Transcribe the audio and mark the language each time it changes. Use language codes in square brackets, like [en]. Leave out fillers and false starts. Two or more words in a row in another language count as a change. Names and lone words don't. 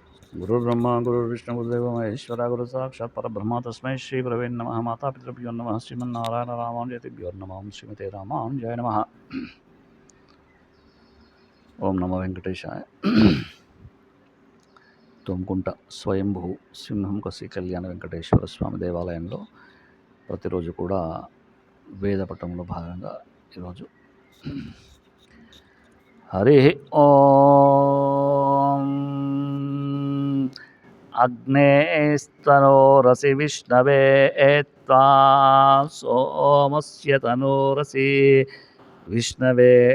[sa] गुरुर्ब्रह्मा गुरुर्विष्णु गुरुदेवो महेश्वरा गुरु साक्षात् परब्रह्म तस्मै श्री गुरवे नमः। मातापितृभ्यो नमः। श्रीमन्नारायण रामानुजतिभ्यो नमः। श्रीमते रामानुजाय नमः। ఓం నమో వెంకటేశాయ. [te] తుమ్కుంట స్వయంభూ సింహం కసి కళ్యాణ వెంకటేశ్వర స్వామి దేవాలయంలో ప్రతిరోజు కూడా వేద పఠంలో భాగంగా ఈరోజు [sa] హరి ఓం అగ్నేస్తనోరసి విష్ణవే త్వా సోమస్య తనోరసి విష్ణవే